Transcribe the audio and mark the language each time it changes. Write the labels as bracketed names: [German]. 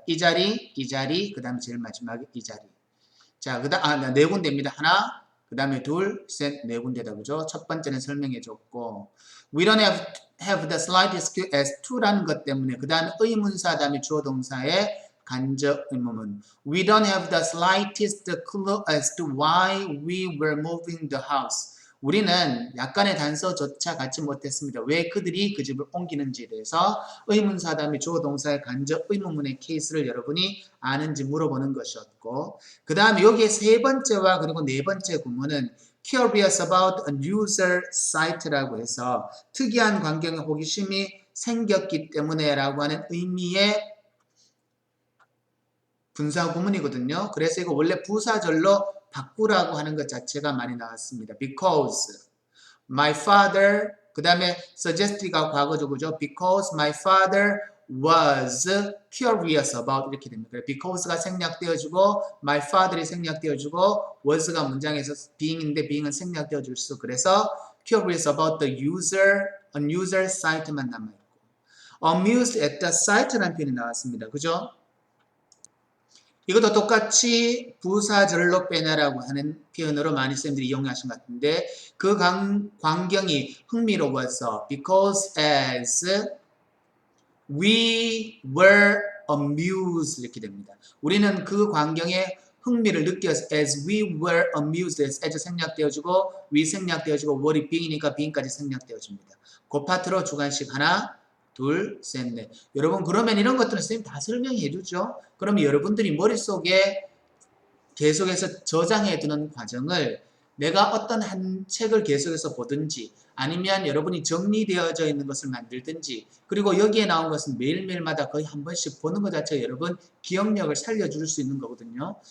[Korean] 이 자리, 그 다음에 제일 마지막에 이 자리. 자, 네 군데입니다. 하나, 그 다음에 둘, 셋, 네 군데다. 그죠? 첫 번째는 설명해줬고, [English] we don't have the slightest clue as to [Korean] 라는 것 때문에, 그 다음에 의문사, 다음에 주어 동사의 간접 의문문. [English] We don't have the slightest clue as to why we were moving the house. [Korean] 우리는 약간의 단서조차 갖지 못했습니다. 왜 그들이 그 집을 옮기는지에 대해서 의문사 다음에 주어 동사의 간접 의문문의 케이스를 여러분이 아는지 물어보는 것이었고 그 다음에 여기에 세 번째와 그리고 네 번째 구문은 [English] curious about a user site [Korean] 라고 해서 특이한 광경에 호기심이 생겼기 때문에 라고 하는 의미의 분사 구문이거든요. 그래서 이거 원래 부사절로 바꾸라고 하는 것 자체가 많이 나왔습니다. Because my father 그 다음에 suggest가 과거죠. 그죠? [English] Because my father was curious about [Korean] 이렇게 됩니다. Because가 생략되어지고 my father이 생략되어지고 was가 문장에서 being인데 being은 생략되어질 수 그래서 curious about the user, a user site만 남아있고 amused at the site라는 표현이 나왔습니다. 그죠? 이것도 똑같이 부사절로 빼내라고 하는 표현으로 많이 쌤들이 이용하신 것 같은데 그 광경이 흥미로워서 because as we were amused 이렇게 됩니다. 우리는 그 광경에 흥미를 느껴서 as we were amused as 생략되어주고 we 생략되어주고 were이 being이니까 being까지 생략되어줍니다. 그 파트로 주관식 하나 둘, 셋, 넷. 여러분 그러면 이런 것들은 선생님 다 설명해 주죠. 그러면 여러분들이 머릿속에 계속해서 저장해 두는 과정을 내가 어떤 한 책을 계속해서 보든지 아니면 여러분이 정리되어져 있는 것을 만들든지 그리고 여기에 나온 것은 매일매일마다 거의 한 번씩 보는 것 자체가 여러분 기억력을 살려줄 수 있는 거거든요.